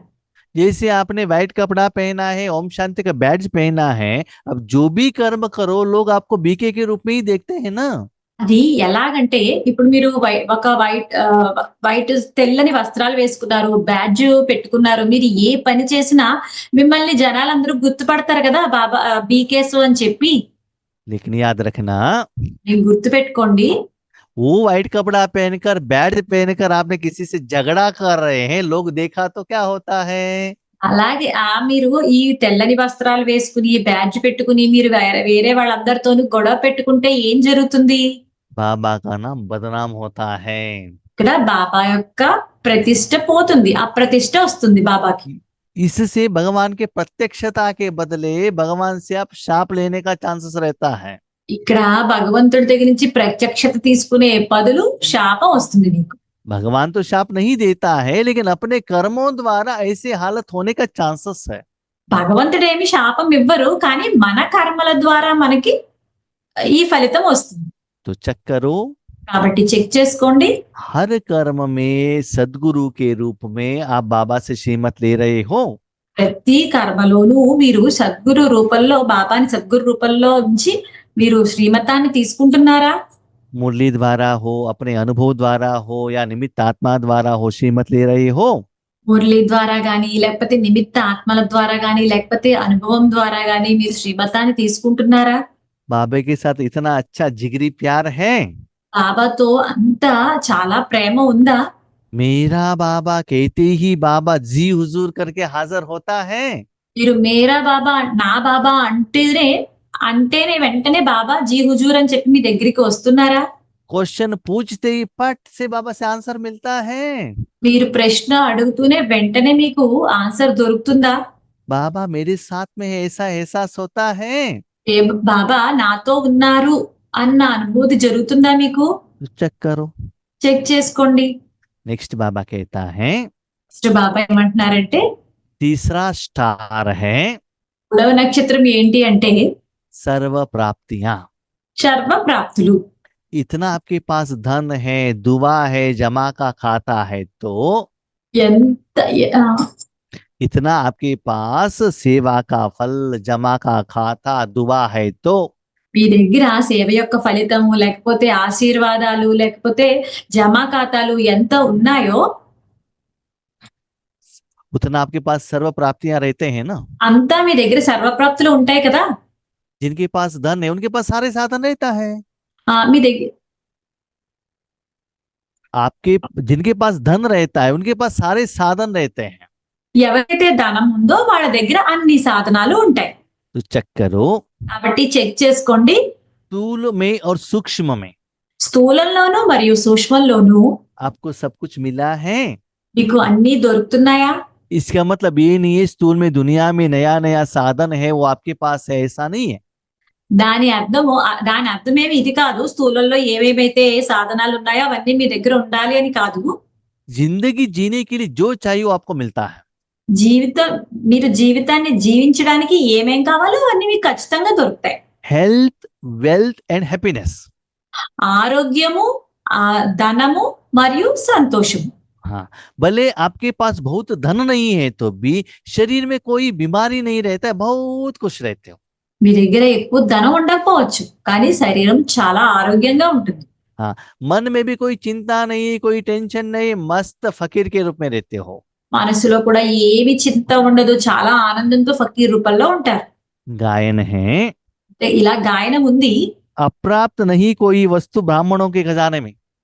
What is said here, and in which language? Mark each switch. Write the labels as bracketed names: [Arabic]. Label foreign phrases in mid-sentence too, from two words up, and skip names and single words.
[Hindi] जैसे आपने व्हाइट कपड़ा पहना है, ओम शांति का बैज पहना है, अब जो भी कर्म करो लोग आपको बीके के रूप में ही देखते हैं ना। [Telugu] అది ఎలాగంటే ఇప్పుడు మీరు ఒక వైట్ తెల్లని వస్త్రాలు వేసుకున్నారు, బ్యాడ్జ్ పెట్టుకున్నారు, మీరు ఏ పని చేసినా మిమ్మల్ని జనాలందరూ గుర్తుపడతారు కదా బాబా బీకేసు అని చెప్పి. [Hindi] लेकिन याद रखना, [Telugu] మీరు గుర్తు పెట్టుకోండి, [Hindi] वो व्हाइट कपड़ा पहनकर बैज पहनकर आपने किसी से झगड़ा कर रहे हैं, लोग देखा तो क्या होता है। [Telugu] అలాగే మీరు ఈ తెల్లని వస్త్రాలు వేసుకుని బ్యాడ్జ్ పెట్టుకుని మీరు వేరే వాళ్ళందరితోనూ గొడవ పెట్టుకుంటే ఏం జరుగుతుంది? [Hindi] बाबा का नाम बदनाम होता है। [Telugu] ఇక్కడ బాబా యొక్క ప్రతిష్ట పోతుంది, అప్రతిష్ట వస్తుంది బాబాకి. [Hindi] इससे भगवान के प्रत्यक्षता के बदले भगवान से आप शाप लेने का चांसेस रहता है। [Telugu] ఇక్కడ భగవంతుడి దగ్గర నుంచి ప్రత్యక్షత తీసుకునే బదులు శాపం వస్తుంది మీకు. [Hindi] भगवान तो शाप नहीं देता है, लेकिन अपने कर्मों द्वारा ऐसे हालत होने का चांसेस है। [Telugu] భగవంతుడు ఏమి శాపం ఇవ్వరు, కానీ మన కర్మల ద్వారా మనకి ఈ ఫలితం వస్తుంది. [Hindi] तो चेक करो, [Telugu] కాబట్టి చెక్ చేసుకోండి. [Hindi] हर कर्म में सदगुरु के रूप में आप बाबा से श्रीमत ले रहे हो। [Telugu] ప్రతి కర్మలోనూ మీరు సద్గురు రూపంలో, బాబాని సద్గురు రూపంలో ఉంచి మీరు శ్రీమతాన్ని తీసుకుంటున్నారా? [Hindi] मुरली द्वारा हो, अपने अनुभव द्वारा हो, या निमित्त आत्मा द्वारा हो, श्रीमत ले रहे हो। [Telugu] మురళి ద్వారా గాని, లేకపోతే నిమిత్త ఆత్మల ద్వారా గాని, లేకపోతే అనుభవం ద్వారా గాని మీరు శ్రీమతాన్ని తీసుకుంటున్నారా? [Hindi] बाबा के साथ इतना अच्छा जिगरी प्यार है। [Telugu] బాబాతో అంత చాలా ప్రేమ ఉందా? [Hindi] मेरा बाबा कहते ही बाबा जी हुजूर करके हाजिर होता है। [Telugu] మీరు [Hindi] मेरा बाबा, [Telugu] నా బాబా అంటేనే వెంటనే [Hindi] बाबा जी हुजूर [Telugu] అని చెప్పి మీ దగ్గరికి వస్తున్నారా? [Hindi] क्वेश्चन पूछते ही पट से बाबा से आंसर मिलता है। [Telugu] మీరు ప్రశ్న అడుగుతూనే వెంటనే మీకు ఆన్సర్ దొరుకుతుందా? [Hindi] बाबा मेरे साथ में है ऐसा एहसास होता है। [Telugu] ఏ బాబా నాతో ఉన్నారు అన్న అనుభూతి జరుగుతుందా మీకు? [Hindi] तो चेक करो। [Telugu] చెక్ చేసుకోండి. [Hindi] नेक्स्ट बाबा कहता है [Telugu] నెక్స్ట్ బాబా ఏమంటున్నారంటే, [Hindi] तीसरा स्टार है [Telugu] 3వ నక్షత్రం ఏంటి అంటే [Hindi] सर्व प्राप्तियां। [Telugu] సర్వ ప్రాప్తులు. [Hindi] इतना आपके पास धन है, दुआ है, जमा का खाता है, तो [Telugu] ఎంత ఆ, [Hindi] इतना आपके पास सेवा का फल, जमा का खाता, दुआ है, तो [Telugu] మీ దగ్గర సేవ యొక్క ఫలితము లేకపోతే ఆశీర్వాదాలు లేకపోతే జమా ఖాతాలు ఎంత ఉన్నాయో [Hindi] उतना आपके पास सर्व प्राप्तियां रहते हैं ना। [Telugu] అంతా మీ దగ్గర సర్వప్రాప్తులు ఉంటాయి కదా. [Hindi] जिनके पास धन है उनके पास सारे साधन रहता है। [Telugu] మీ దగ్గర [Hindi] आपके जिनके पास धन रहता है उनके पास सारे साधन रहते हैं। [Telugu] ఎవరైతే ధనం ఉందో వాళ్ళ దగ్గర అన్ని సాధనాలు ఉంటాయి. [Hindi] तो चेक करो [Telugu] కాబట్టి చెక్ చేసుకోండి. [Hindi] स्थूल में और सूक्ष्म में [Telugu] స్థూలంలోను మరియు సూక్ష్మంలోను [Hindi] आपको सब कुछ मिला है। [Telugu] మీకు అన్ని దొరుకుతున్నాయా? [Hindi] इसका मतलब ये नहीं है स्थूल में दुनिया में नया नया साधन है वो आपके पास है, ऐसा नहीं है। [Telugu] దాని అర్థమేమి ఇది కాదు, స్థూలంలో ఏవేమైతే సాధనాలు ఉన్నాయో అవన్నీ మీ దగ్గర ఉండాలి అని కాదు. [Hindi] जिंदगी जीने के लिए जो चाहिए वो आपको मिलता है। [Telugu] మీరు జీవితాన్ని జీవించడానికి ఏమేం కావాలో అవన్నీ మీకు ఖచ్చితంగా దొరుకుతాయి. [English] health, wealth and happiness. [Telugu] ఆరోగ్యము, ధనము మరియు సంతోషము. [Hindi] हाँ, भले आपके पास बहुत धन नहीं है तो भी शरीर में कोई बीमारी नहीं रहता है, बहुत खुश रहते हो। [Telugu] మీ దగ్గర ఎక్కువ ధనం ఉండకపోవచ్చు కానీ శరీరం చాలా ఆరోగ్యంగా ఉంటుంది. [Hindi] हाँ, मन में भी कोई चिंता नहीं, कोई टेंशन नहीं, मस्त फकीर के रूप में रहते हो। [Telugu] మనసులో కూడా ఏమి చింత ఉండదు, చాలా ఆనందంతో ఫకీర్ రూపంలో ఉంటారు. [Hindi] गायन है [Telugu] ఇలా గాయనం ఉంది. [Hindi] अप्राप्त नहीं कोई वस्तु ब्राह्मणों के खजाने में।